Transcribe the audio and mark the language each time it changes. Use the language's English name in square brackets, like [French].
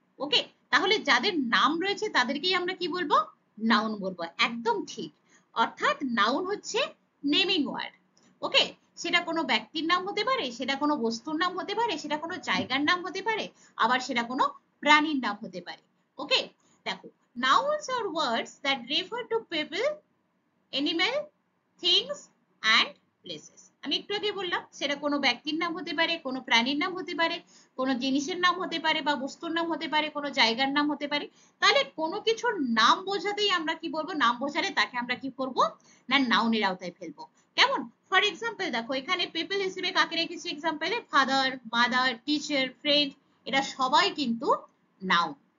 [Bangla] ওকে, তাহলে যাদের নাম রয়েছে তাদেরকেই আমরা কি বলবো? নাউন বলবো। একদম ঠিক। অর্থাৎ নাউন হচ্ছে নেমিং ওয়ার্ড। ওকে, সেটা কোনো ব্যক্তির নাম হতে পারে, সেটা কোনো বস্তুর নাম হতে পারে, সেটা কোনো জায়গার নাম হতে পারে, আবার সেটা কোনো প্রাণীর নাম হতে পারে। [English] Okay, দেখো, nouns are words that refer to people, animal, things and places. [Bangla] আমি একটু আগে বললাম সেটা কোনো ব্যক্তির নাম হতে পারে, কোনো প্রাণীর নাম হতে পারে, কোনো জিনিসের নাম হতে পারে বা বস্তুর নাম হতে পারে, কোনো জায়গার নাম হতে পারে। তাহলে কোনো কিছুর নাম বোঝাতেই আমরা কি বলবো? নাম বোঝালে তাকে আমরা কি করব না নাউনের আওতায় ফেলবো। কেমন? ফর এক্সাম্পল দেখো, এখানে পিপল হিসেবে কাকে রেখেছি এক্সাম্পলে? ফাদার, মাদার, টিচার, ফ্রেন্ড, এরা সবাই কিন্তু নাউন।